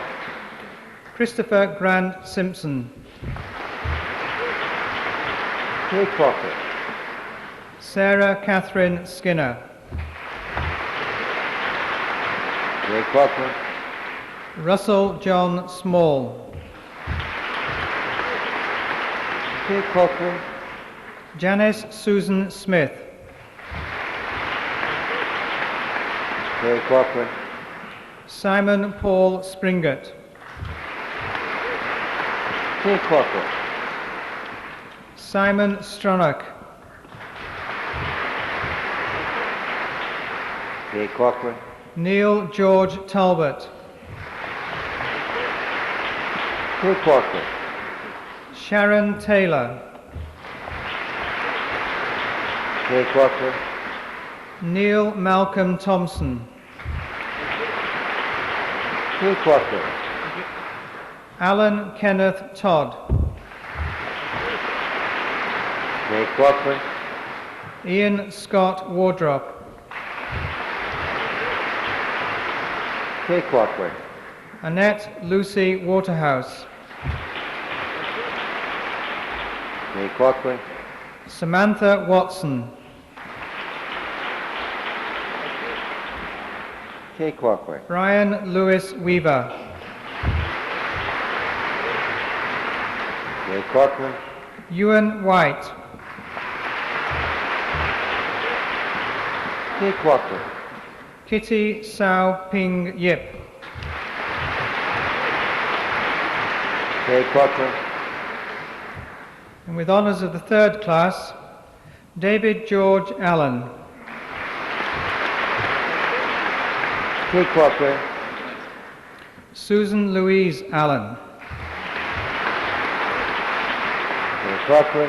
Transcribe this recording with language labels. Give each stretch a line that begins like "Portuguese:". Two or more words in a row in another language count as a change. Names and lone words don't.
English: Christopher Grant Simpson, Jay Corcoran, Sarah Catherine Skinner, Jay Corcoran, Russell John Small, Jay Corcoran, Janice Susan Smith, Jay Corcoran, Simon Paul Springett, Jay Corcoran, Simon Stronach, Jay Corcoran, Neil George Talbot, Jay Corcoran, Sharon Taylor, Jay Corcoran, Neil Malcolm Thompson, Jay Corcoran, Alan Kenneth Todd, Jay Corcoran, Ian Scott Wardrop, Jay Corcoran, Annette Lucy Waterhouse, Jay Corcoran, Samantha Watson, Jay Corcoran, Brian Lewis Weaver, Jay Corcoran, Ewan White, Jay Corcoran, Kitty Sao Ping Yip, Jay Corcoran, and with honours of the third class, David George Allen, Jay Corcoran, Susan Louise Allen, Jay Corcoran,